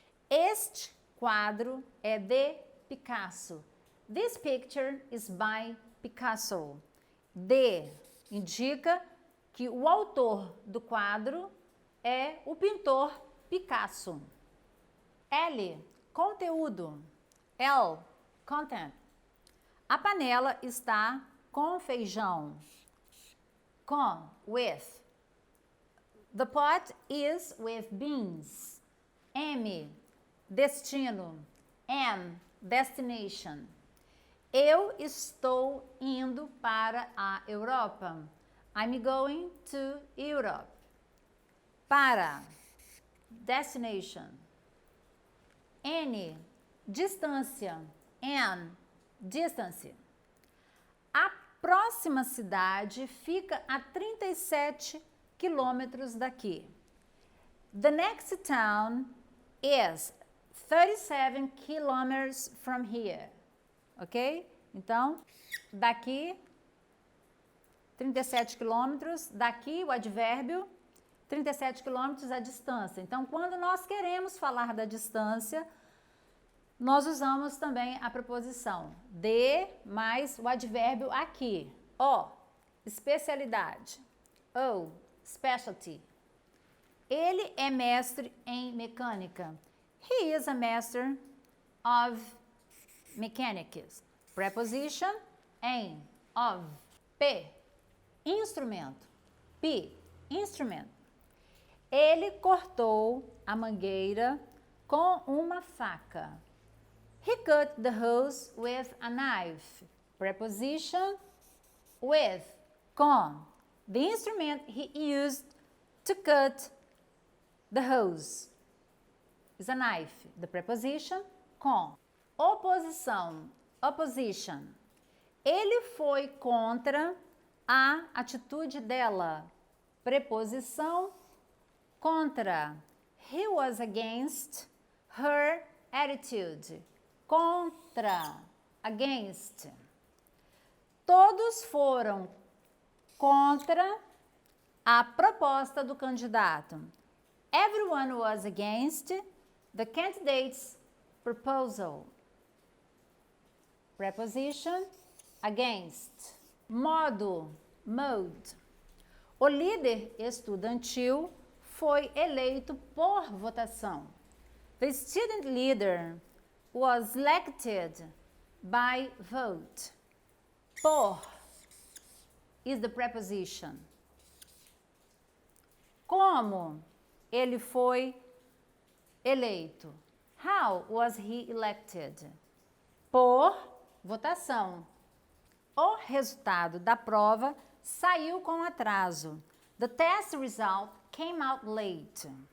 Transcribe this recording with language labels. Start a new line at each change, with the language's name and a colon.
Portuguese: Este quadro é de Picasso.
English: This picture is by Picasso.
Portuguese: De indica que o autor do quadro é o pintor Picasso. L. Conteúdo. L. Content. A panela está com feijão.
English: Com. With. The pot is with beans. M. Destino. Am. Destination.
Portuguese: Eu estou indo para a Europa.
English: I'm going to Europe. Para. Destination. N. Distância. N. Distance.
Portuguese: A próxima cidade fica a 37 quilômetros daqui.
English: The next town is 37 kilometers from here. Ok?
Portuguese: Então, daqui, 37 quilômetros. Daqui, o advérbio, 37 quilômetros a distância. Então, quando nós queremos falar da distância, nós usamos também a preposição de mais o advérbio aqui. O, especialidade. O, specialty. Ele é mestre em mecânica.
English: He is a master of mechanics. Preposition, em, of. P, instrumento. P, instrument.
Portuguese: Ele cortou a mangueira com uma faca.
English: He cut the hose with a knife. Preposition, with, com. The instrument he used to cut the hose is a knife. The preposition, com. Oposição, opposition.
Portuguese: Ele foi contra a atitude dela. Preposição, contra.
English: He was against her attitude. Contra, against.
Portuguese: Todos foram contra a proposta do candidato.
English: Everyone was against the candidate's proposal. Preposition, against. Modo, mode.
Portuguese: O líder estudantil foi eleito por votação.
English: The student leader was elected by vote. Por is the preposition.
Portuguese: Como ele foi eleito?
English: How was he elected?
Portuguese: Por votação. O resultado da prova saiu com atraso.
English: The test result came out late.